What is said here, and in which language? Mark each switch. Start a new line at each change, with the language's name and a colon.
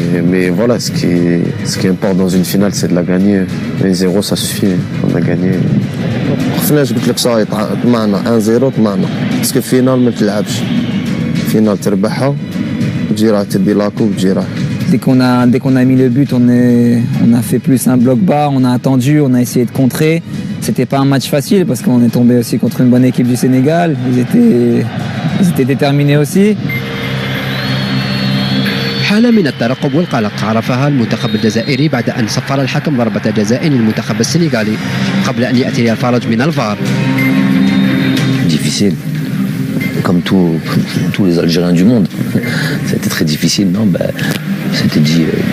French: Mais voilà, ce qui importe dans une finale, c'est de la gagner. Les 0, ça suffit, on a gagné.
Arabic: خفناش قلت لك صاي طمعنا 1-0 طمعنا، باسكو فينال ما تلعبش، فينال تربحها تجي راح تدي لاكو وتجي راح.
French: Dès qu'on a mis le but, on a fait plus un bloc bas, on a attendu, on a essayé de contrer. C'était pas un match facile parce qu'on est tombé aussi contre une bonne équipe du Sénégal. Ils étaient déterminés aussi.
Arabic: حالة من الترقب والقلق عرفها المنتخب الجزائري بعد أن صفر الحكم ضربة جزاء للمنتخب السنغالي قبل أن يأتي الفرج من الفار.
French: Difficile, comme tous les Algériens du monde. C'était très difficile, non, c'était dit.